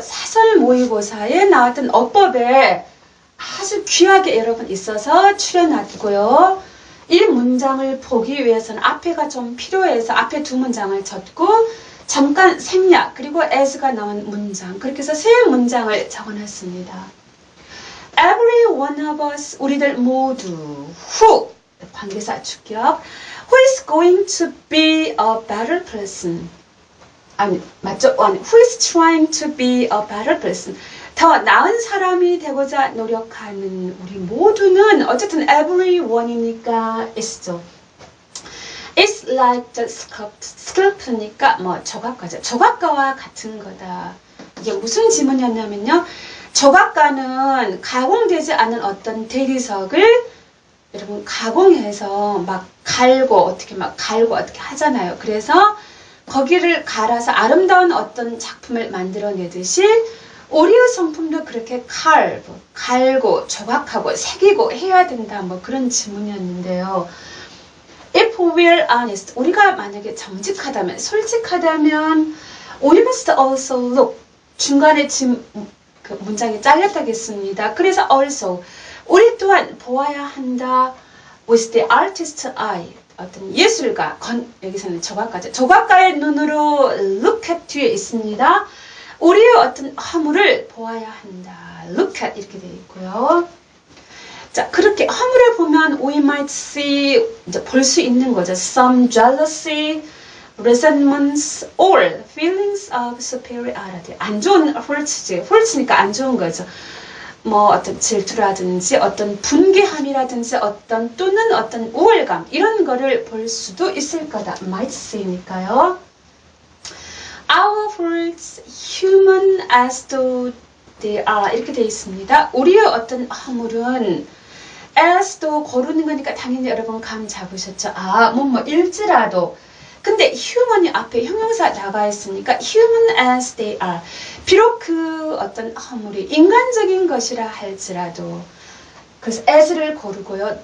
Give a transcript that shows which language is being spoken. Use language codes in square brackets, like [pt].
[ko] 사설 모의고사에 나왔던 어법에 아주 귀하게 여러분 있어서 추려놨고요. 이 문장을 보기 위해서는 앞에가 좀 필요해서 앞에 두 문장을 적고 잠깐 생략 그리고 as가 나온 문장 그렇게 해서 세 문장을 적어놨습니다. [en] Every one of us [ko] 우리들 모두 [en] who [ko] 관계사 주격 [en] who is going to be a better person [ko] 아니 맞죠? [en] who is trying to be a better person [ko] 더 나은 사람이 되고자 노력하는 우리 모두는 어쨌든 everyone이니까 있죠. [en] It's like the sculpt니까 [ko] 뭐 조각가죠. 조각가와 같은 거다. 이게 무슨 지문이었냐면요. 조각가는 가공되지 않은 어떤 대리석을 여러분 가공해서 막 갈고 어떻게 하잖아요. 그래서 거기를 갈아서 아름다운 어떤 작품을 만들어내듯이 우리의 성품도 그렇게 갈고 조각하고 새기고 해야 된다. 뭐 그런 지문이었는데요. [en] If we're honest, [ko] 우리가 만약에 정직하다면, 솔직하다면 [en] we must also look. [ko] 중간에 지금 그 문장이 잘렸다겠습니다. 그래서 also 우리 또한 보아야 한다. [en] with the artist's eye. [ko] 어떤 예술가, 여기서는 조각가죠. 조각가의 눈으로 look at 뒤에 있습니다. 우리의 어떤 허물을 보아야 한다. look at 이렇게 되어 있고요. 자, 그렇게 허물을 보면 [en] we might see, [ko] 이제 볼 수 있는 거죠. [en] some jealousy, resentments, or feelings of superiority. [ko] 안 좋은 홀치지. 홀치니까 안 좋은 거죠. 뭐 어떤 질투라든지 어떤 분개함이라든지 또는 어떤 우월감 이런 거를 볼 수도 있을 거다. [en] might see니까요. Our faults human as though they are [ko] 이렇게 되어 있습니다. 우리의 어떤 허물은 as though 고르는 거니까 당연히 여러분 감 잡으셨죠. 일지라도 근데 human이 앞에 형용사 나가 있으니까 [en] human as they are [ko] 비록 그 어떤 허물이 인간적인 것이라 할지라도 그래서 as를 고르고요.